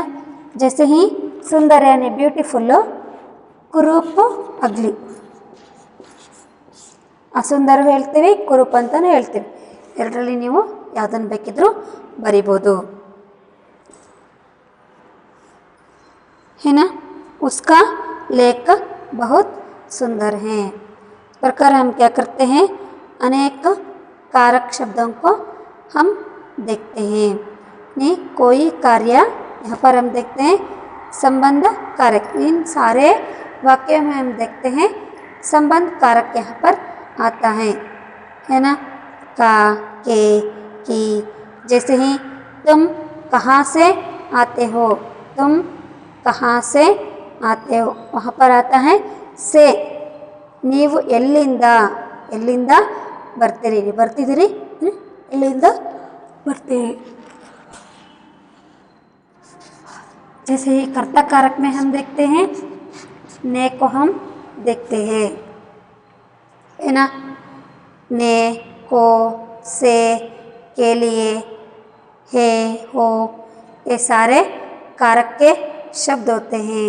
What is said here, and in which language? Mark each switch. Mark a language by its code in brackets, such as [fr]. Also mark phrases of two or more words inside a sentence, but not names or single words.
[hi] जैसे ही सुंदर यानी ಬ್ಯೂಟಿಫುಲ್ಲು, ಕುರೂಪ್ ಅಗ್ಲಿ. [kn] ಅಸುಂದರ ಹೇಳ್ತೀವಿ, ಕುರೂಪ್ ಅಂತಲೂ ಹೇಳ್ತೀವಿ. ಎರಡರಲ್ಲಿ ನೀವು ಯಾವುದನ್ನು ಬೇಕಿದ್ರೂ ಬರಿಬೋದು. [hi] है ना. उसका लेख बहुत सुंदर है. इस प्रकार हम क्या करते हैं, अनेक कारक शब्दों को हम देखते हैं. नहीं कोई कार्य यहाँ पर हम देखते हैं संबंध कारक. इन सारे वाक्यों में हम देखते हैं संबंध कारक यहाँ पर आता है ना. का, के, की. जैसे ही तुम कहाँ से आते हो, तुम कहाँ से आते हो, वहाँ पर आता है से. [kn] ನೀವು ಎಲ್ಲಿಂದ ಎಲ್ಲಿಂದ ಬರ್ತೀರಿ, ಬರ್ತಿದ್ದೀರಿ, ಎಲ್ಲಿಂದ ಬರ್ತೀರಿ. [hi] जैसे ही कर्ता कारक में हम देखते हैं ने को हम देखते हैं, है ना. ने, को, से, के लिए, है, हो, ये सारे कारक के शब्द होते हैं.